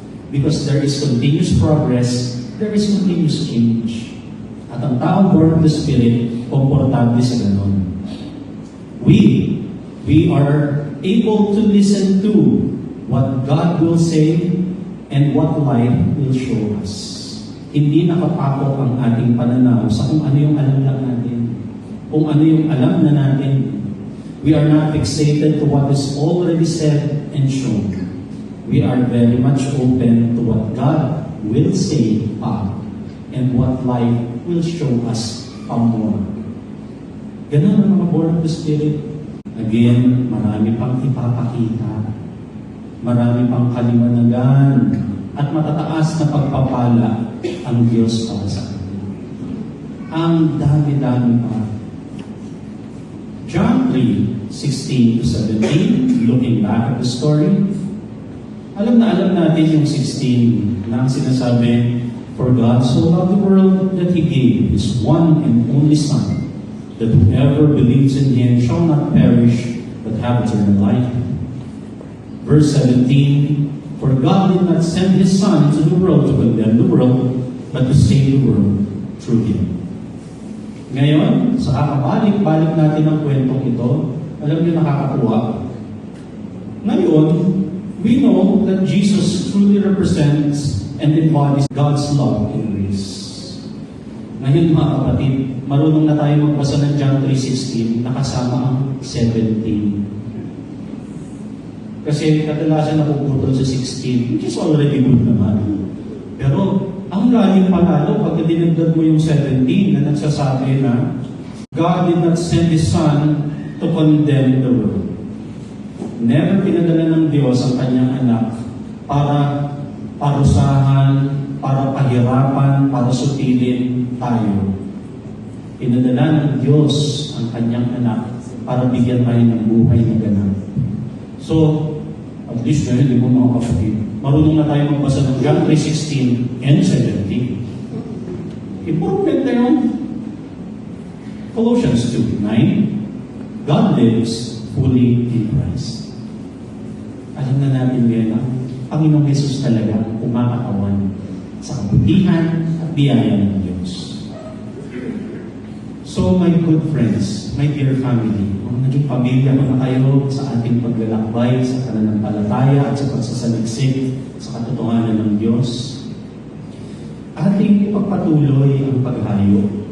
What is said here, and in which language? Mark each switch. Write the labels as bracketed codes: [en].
[en] Because there is continuous progress, there is continuous change. [tl] At ang taong [en] born of the Spirit, [tl] komportable sa ganon. [en] We are able to listen to what God will say and what life will show us. [tl] Hindi nakapako ang ating pananaw sa kung ano yung alam lang natin. Kung ano yung alam na natin. [en] We are not fixated to what is already said and shown. We are very much open to what God will say pa and what life will show us pa more. [tl] Ganun ang mga [en] born of the Spirit. [tl] Again, marami pang ipapakita. Marami pang kaliwanagan at matataas na pagpapala ang Diyos para sa atin. Ang dami-dami pa. [en] John 3:16 to 17, looking back at the story, [tl] alam natin yung 16 na ang sinasabi, [en] For God so loved the world that He gave His one and only Son, that whoever believes in Him shall not perish, but have eternal life. Verse 17, For God did not send His Son into the world to condemn the world, but to save the world through Him. [tl] Ngayon, sa kakabalik-balik natin ang kwentong ito, alam niyo nakakatuwa. [en] Ngayon, we know that Jesus truly represents and embodies God's love and grace. [tl] Ngayon mga kapatid, marunong na tayo magbasa ng John 3:16 na kasama ang 17. Kasi kadalasan napuputol sa 16, [en] which is already good [tl] naman. Pero ang lalim pa lalo pag dinagdag mo yung 17 na nagsasabi na [en] God did not send His Son to condemn the world. [tl] Never pinadala ng Diyos ang kanyang anak para parusahan, para pahirapan, para sutilin tayo. Pinadala ng Diyos ang kanyang anak para bigyan tayo ng buhay na ganap. So, at least ngayon, di mo mga kapatid, marunong na tayo magbasa ng John 3:16 and 17. Improvement na yun. [en] Colossians 2:9, God lives fully in Christ. [tl] Alam na natin ngayon ang Panginoong Jesus talaga kumakatawan sa kabutihan at biyaya ng Diyos. So, [en] my good friends, my dear family, [tl] kung naging pamilya ko na kayo sa ating paglalakbay, sa pananampalataya at sa pagsasaliksik sa katotohanan ng Diyos, ating ipagpatuloy ang paghayo.